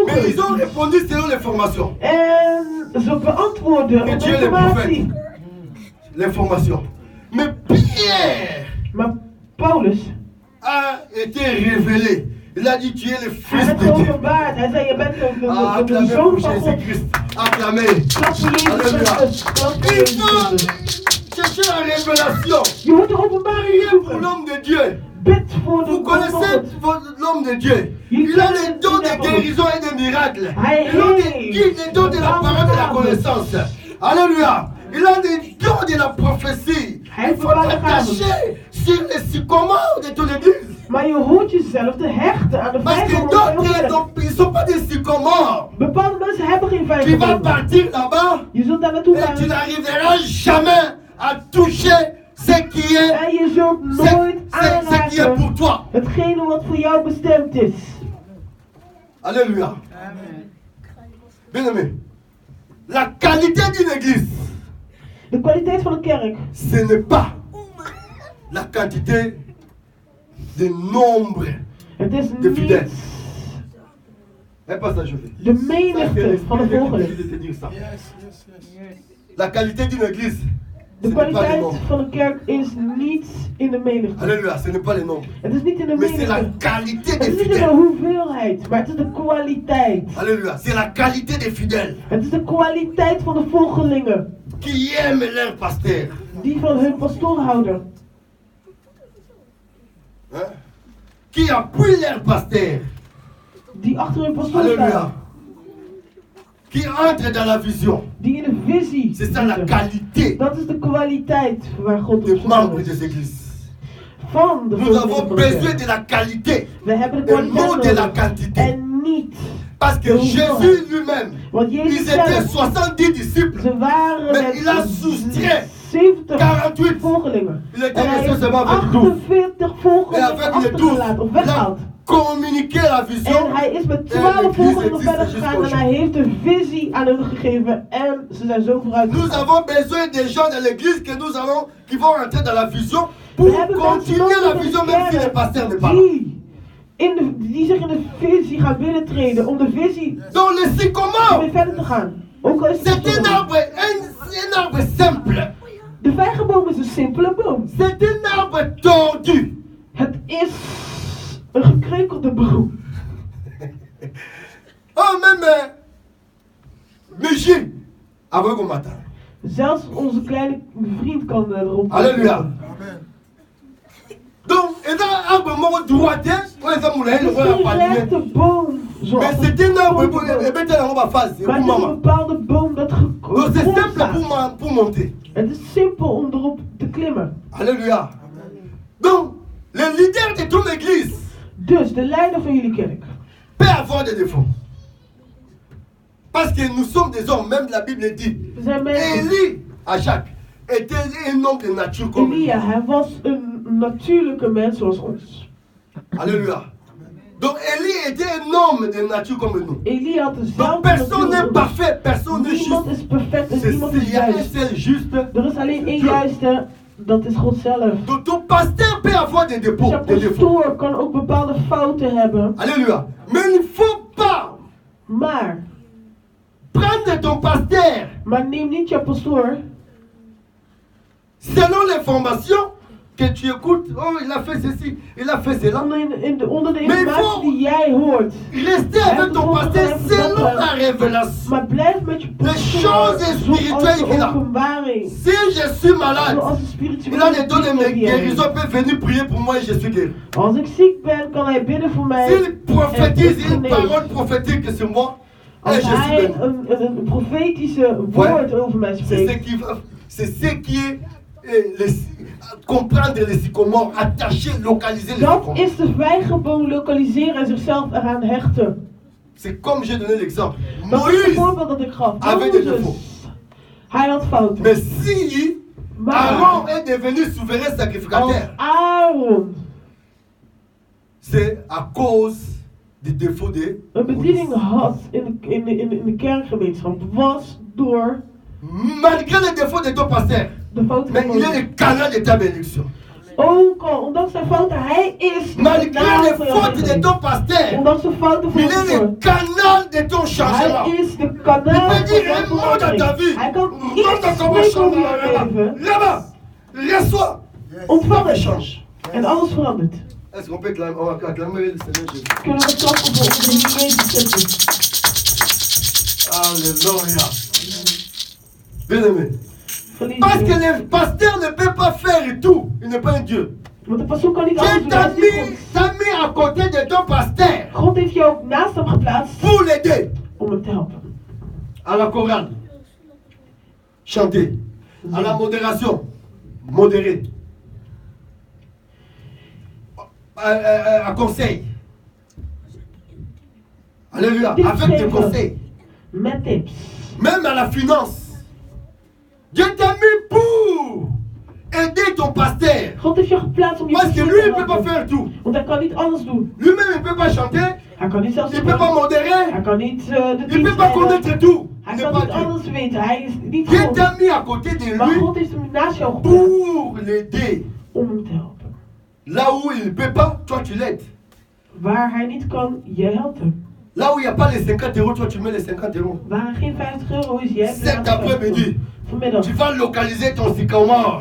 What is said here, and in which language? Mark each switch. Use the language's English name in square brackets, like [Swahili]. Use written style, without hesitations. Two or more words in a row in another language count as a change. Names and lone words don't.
[French] Mais ils [Dutch] het. [French] ont répondu selon l'information. [Dutch] En ze beantwoorden [French] Que [Dutch] op [French] Dieu est le [Dutch] informatie. [French] prophète. L'information. Mais Pierre [Dutch] Maar Paulus, [French] a été révélé. Il a dit tu es le [Dutch] hij [French] fils [Dutch] werd [French] de Dieu. [Dutch] geopenbaard. Hij zei, je bent de [French] Acclamez [Dutch] zoon [French] pour [Dutch] van God. [French] Jésus-Christ. Acclamez. [Dutch] Klap voor Jezus [French] Alléluia. [Dutch] Christus. Klap voor [French] Il [Dutch] Jezus [French] faut [Dutch] Christus. [French] chercher la révélation. [Dutch] Je hoort de openbaring [French] Priez pour [Dutch] zoeken. [French] l'homme de Dieu. [Dutch] Bid voor de [French] Vous [Dutch] man van [French] connaissez [Dutch] God. [French] l'homme de Dieu. Il a les dons de guérison et de miracles. Il a les dons de la parole et de la connaissance. Alléluia. Il a les dons de la prophétie. Il faut t'attacher sur les sycomores de ton église. [Dutch] Maar je hoort jezelf te hechten aan de [French] Parce que [Dutch] vijver van de [French] d'autres, ils ne sont pas des sycomores. [Dutch] Bepaalde mensen hebben geen [French] Tu vas [Dutch] vijver. [French] partir là-bas [Dutch] Je zult daar naartoe [French] et tu [Dutch] gaan. [French] n'arriveras jamais à toucher ce qui est, [Dutch] En je zult nooit [French] ce qui est pour [Dutch] aanraken [French] toi. [Dutch] hetgene wat voor jou bestemd is. [French] Alléluia. Bien-aimé, la qualité d'une église, [Dutch] De kwaliteit van een kerk [French] ce n'est pas la quantité de nombre [Dutch] het is [French] de [Dutch] niet [French] fidèles. Et pas ça, je fais. [Dutch] de menigte van de volgelingen. [French] de te dire ça. La qualité d'une église, ce [Dutch] De [French] n'est pas les [Dutch] kwaliteit [French] nombres. [Dutch] van een kerk is niet in de menigte. [French] Alléluia, ce n'est pas les nombres. [Dutch] Het is niet in de [French] Mais c'est la [Dutch] menigte. [French] qualité [Dutch] Het [French] des [Dutch] is niet in de [French] fidèles. [Dutch] hoeveelheid, maar het is de kwaliteit. [French] Alléluia, c'est la qualité des fidèles [Dutch] Het is de kwaliteit van de volgelingen [French] qui aiment leur pasteur. [Dutch] die van hun pastoor houden. [French] Hein? Qui appuient leur pasteur. [Dutch] Die achter hun pastoor [French] Alléluia. [Dutch] staan. [French] Qui entrent dans la vision. [Dutch] Die in de visie [French] C'est ça la [Dutch] zitten. [French] qualité [Dutch] Dat is de kwaliteit waar God op [French] des [Dutch] zoek [French] membres [Dutch] is. [French] des églises. [Dutch] Van de [French] Nous [Dutch] volgelingen [French] avons [Dutch] van de kerk. [French] besoin de la qualité [Dutch] We hebben de [French] et non [Dutch] kwaliteit [French] de la [Dutch] nodig. [French] quantité. [Dutch] En niet. [French] Parce que Jésus lui-même, [Dutch] Want Jezus [French] ils étaient [Dutch] zelf, [French] 70 disciples. [Dutch] ze waren [French] Mais [Dutch] met [French] il a soustrait [Dutch] 70 [French] 48. [Dutch] volgelingen. [French] Il était [Dutch] En hij [French] resté [Dutch] heeft [French] seulement avec 12. [Dutch] 48 [French] Et [Dutch] volgelingen [French] avec les 12, [Dutch] achtergelaten of [French] il a [Dutch] weggehaald. [French] communiqué la vision. [Dutch] En hij is met En 12 [French] l'église [Dutch] volgelingen [French] existe [Dutch] verder [French] jusqu'au [Dutch] gegaan en [French] jour. [Dutch] hij heeft een visie aan hun gegeven en ze zijn zo vooruit [French] Nous [Dutch] gegaan. [French] avons besoin des gens de l'église que nous allons, qui vont rentrer dans la vision pour [Dutch] We hebben mensen [French] continuer la [Dutch] nodig [French] vision [Dutch] in [French] même si [Dutch] de [French] le pasteur n'est [Dutch] kerk [French] pas là. [Dutch] die zich in de visie gaan binnentreden om de visie [French] Donc le [Dutch] weer [French] sycomore, [Dutch] verder te gaan. Ook al is het [French] c'est un arbre, un arbre simple. [Dutch] de vijgenboom is een simpele boom. [French] C'est un arbre tordu. [Dutch] Het is een gekrenkelde boom. [French] Oh, même Michi, avec au matin. [Dutch] Zelfs onze kleine vriend kan erop. [French] Alléluia. Donc, et dans l'arbre mort droité, on les a moulés, [Dutch] Het [French] le [Dutch] is [French] roi a [Dutch] geen [French] pas [Dutch] rechte boom. Zoals [French] Mais c'est un arbre, [Dutch] een [French] et [Dutch] grote boom. [French] bien, on va faire, c'est [Dutch] Maar [French] pour [Dutch] het is een [French] maman. [Dutch] bepaalde boom dat [French] Donc, c'est [Dutch] gegrond [French] simple [Dutch] staat. [French] pour monter. [Dutch] Het is simpel om erop te klimmen. [French] Alléluia. Donc, le leader de ton église [Dutch] Dus de leider van jullie kerk [French] peut avoir des défauts. Parce que nous sommes des hommes, même la Bible dit. [Dutch] We zijn mensen. [French] Élie, à Jacques, était un homme de nature comme nous. [Dutch] Elia, hij was een natuurlijke mens zoals ons. [French] Alléluia. Donc Élie était un homme de nature comme nous. [Dutch] Elia had [French] Donc [Dutch] dezelfde [French] personne n'est [Dutch] natuur. [French] parfait, personne n'est [Dutch] Niemand [French] juste. [Dutch] is perfect en niemand is [French] Il y a un [Dutch] juist. [French] seul juste. [Dutch] Er is alleen één juiste, dat is God zelf. [French] Donc ton pasteur peut avoir des défauts. [Dutch] Zijn [French] Des défauts. [Dutch] pastoor kan ook bepaalde fouten hebben. [French] Alléluia. Mais il ne faut pas [Dutch] Maar [French] prendre ton pasteur [Dutch] neem niet jouw pastoor [French] selon l'information que tu écoutes. Oh, il a fait ceci, il a fait cela. [Dutch] onder de Maar informatie die jij hoort. [French] Restez avec ton pasteur selon la révélation. [Dutch] Maar blijf met je pastoor [French] choses spirituelles [Dutch] zoals [French] qu'il [Dutch] de [French] a. [Dutch] openbaring. [French] Si je suis malade, [Dutch] Zoals de [French] il [Dutch] spirituele [French] a les dons de [Dutch] dingen die hij [French] guérison, [Dutch] heeft. [French] il peut venir prier pour moi et je suis guéri. [Dutch] Als ik ziek ben, kan hij bidden voor mij. [French] S'il [Dutch] en [French] prophétise [Dutch] ik [French] une [Dutch] genees. [French] parole prophétique sur moi, et [Dutch] Als [French] je suis [Dutch] hij [French] béni. [Dutch] een profetische woord over mij [French] C'est [Dutch] spreekt. [French] ce qui est comprendre les sycomores, attacher, localiser les [Dutch] Dat [French] sycomores. [Dutch] is de vijgenboom lokaliseren en zichzelf eraan hechten. [French] c'est comme j'ai donné l'exemple. [Dutch] Dat is het [French] Moïse [Dutch] voorbeeld dat ik gaf. [French] avait des défauts. [Dutch] Mozes, hij had fouten. [French] Mais si [Dutch] Maar [French] Aaron est devenu souverain [Dutch] als [French] sacrificateur, [Dutch] Aaron [French] c'est à cause des défauts de [Dutch] een bediening [French] Moïse. [Dutch] had in de kerkgemeenschap, was door [French] Malgré les défauts de ton pasteur, de fouten mais [Dutch] van [French] il est [Dutch] Mozes. [French] le canal de ta bénédiction. [Dutch] Ook al, ondanks zijn fouten, hij is de [French] Malgré [Dutch] kanaal [French] les [Dutch] van jouw [French] fautes de [Dutch] zegen. [French] ton pasteur, [Dutch] Ondanks de fouten van [French] il est [Dutch] ons [French] le canal de ton changement. [Dutch] hij is de kanaal [French] Il peut dire [Dutch] van [French] un mot dans ta vie. [Dutch] Hij kan [French] Monte [Dutch] iets [French] comment [Dutch] spreken over [French] changer [Dutch] jouw leven. [French] là-bas. Reçois. [Dutch] Ontvang Dat het. [French] change. [Dutch] En alles verandert. [French] Est-ce qu'on peut acclamer le Seigneur Jésus? [Dutch] Kunnen we klappen voor onze Heer Jezus Christus. [French] Alléluia. Bien-aimé. Parce que [Dutch] Verliefd. [French] le pasteur ne peut pas faire tout. Il n'est pas un Dieu. [Dutch] Want de persoon kan niet alles [French] Dieu [Dutch] doen. [French] t'a [Dutch] Hij is niet [French] mis, t'a mis à côté de ton pasteur [Dutch] God. God heeft jou ook naast hem geplaatst [French] pour l'aider [Dutch] om hem te helpen. [French] à la chorale. Chanter. À la modération. Modérer. À conseil. Alléluia. Avec des conseils. [Dutch] Met tips. [French] Même à la finance. Dieu t'a mis pour aider ton pasteur. [Dutch] God heeft jou geplaatst om je [French] Parce que [Dutch] persoon [French] lui, [Dutch] te [French] il ne peut pas [Dutch] helpen. [French] faire tout. [Dutch] Want hij kan niet alles doen. [French] Lui-même, il ne peut pas chanter. [Dutch] Hij kan niet zelfs [French] Il ne peut pas [Dutch] hij [French] modérer. [Dutch] kan niet de [French] Il ne [Dutch] dienst [French] peut pas [Dutch] leiden. [French] connaître tout. Il [Dutch] Hij [French] n'est [Dutch] kan [French] pas [Dutch] niet [French] Dieu. [Dutch] alles weten. Hij is niet [French] Dieu [Dutch] God. [French] t'a mis à côté de [Dutch] Maar [French] lui [Dutch] God heeft hem naast jou geplaatst [French] pour l'aider. [Dutch] om hem te helpen. [French] Là où il ne peut pas, toi tu l'aides. Waar hij niet kan, jij helpt hem. Là où il n'y a pas les 50 euros, toi tu mets les 50 euros. [Dutch] Waar er geen 50 euro is, jij hebt [French] Cet après-midi, [Dutch] vanmiddag. [French] tu vas localiser ton sycamore.